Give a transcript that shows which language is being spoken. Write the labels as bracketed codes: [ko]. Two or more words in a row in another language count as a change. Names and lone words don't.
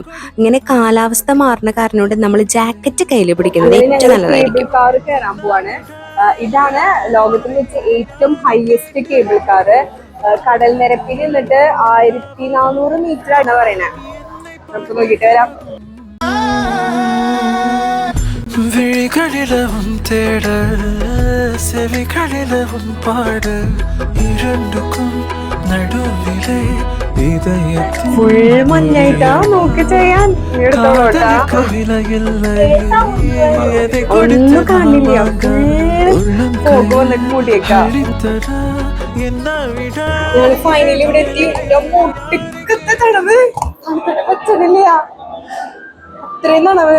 [ml] ഇങ്ങനെ കാലാവസ്ഥ മാറുന്ന കാരണം കൊണ്ട് നമ്മൾ ജാക്കറ്റ് കയ്യിൽ പിടിക്കുന്നത് ഏറ്റവും നല്ലതായിരിക്കും. ഇതാണ് ലോകത്തിൽ വെച്ച് ഏറ്റവും [en] highest cable car. [ml] കടൽ നിരപ്പിൽ നിന്നിട്ട് 1400 മീറ്റർ ആണ് പറയണേ. നമുക്ക് നോക്കിട്ട് വരാം. [ta] விழிகளிலவும் தேடல் செவிகளிலவும் பாடல் இரண்டுக்கும் நடுவிலே இதயத்தின் [ml] ഫുൾ മഞ്ഞായിട്ടാ നോക്കി ചെയ്യാൻ. ഒന്നും കാണില്ല, വന്നിട്ട് മൂടിയേക്കാം. ഫൈനലി ഇവിടെ എത്തി. മുട്ടിക്കത്തെ തടവ് പറ്റണില്ല, അത്രയും തടവ്.